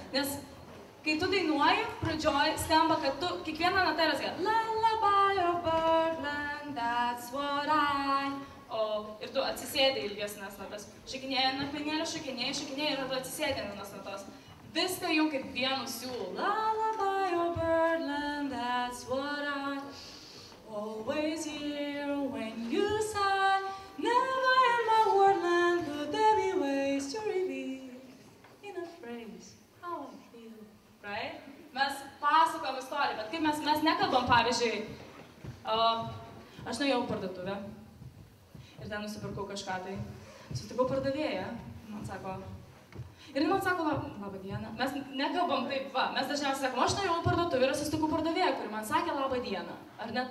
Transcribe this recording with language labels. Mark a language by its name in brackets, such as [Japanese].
[Lithuanian] Nes kai tu dainuoji, pradžioj skamba, kad tu kiekvieną natą yra sakai [English] Lullaby of Birdland, that's what I... [Lithuanian] Ir tu atsisėdai ilgesnės natas. Šakinėji ant akmenėlio, šakinėji ir tu atsisėdai ant natos. Viską jum kaip vienu siūlu. [English] Lullaby of Birdland, that's what I always hear when you sigh. Never in my wordland could there be ways to reveal in a phrase how I feel. Right? [Lithuanian] Mes pasakojam istoriją, bet kaip mes nekalbam, pavyzdžiui, aš nuėjau į parduotuvę ir ten nusipirkau kažką tai. Sutikau pardavėją, man sako, ir man sako, labą dieną. Mes nekalbam taip, va, mes dažniausiai sakom, aš nuėjau į parduotuvę ir sutikau pardavėją, kuri man sakė labą dieną. Ar ne?